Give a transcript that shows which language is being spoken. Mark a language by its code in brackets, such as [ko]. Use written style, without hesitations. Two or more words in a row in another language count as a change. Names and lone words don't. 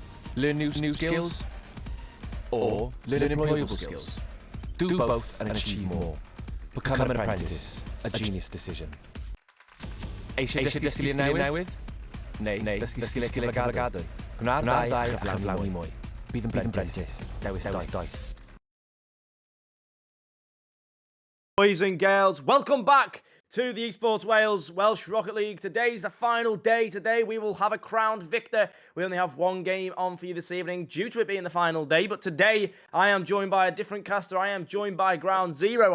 [en] Learn new skills, or learn employable skills. Do both and achieve more. Become an apprentice, a genius decision. [cy] Eisiau dysgu sgiliau newydd? Neu dysgu sgiliau cyflogadwy? Gwna'r ddau chyflawni mwy. Bydd yn apprentice, dewis daith. [en] Boys and girls, welcome back to the Esports Wales Welsh Rocket League. Today's the final day. Today we will have a crowned victor. We only have one game on for you this evening due to it being the final day. But today I am joined by a different caster. I am joined by Ground Zero.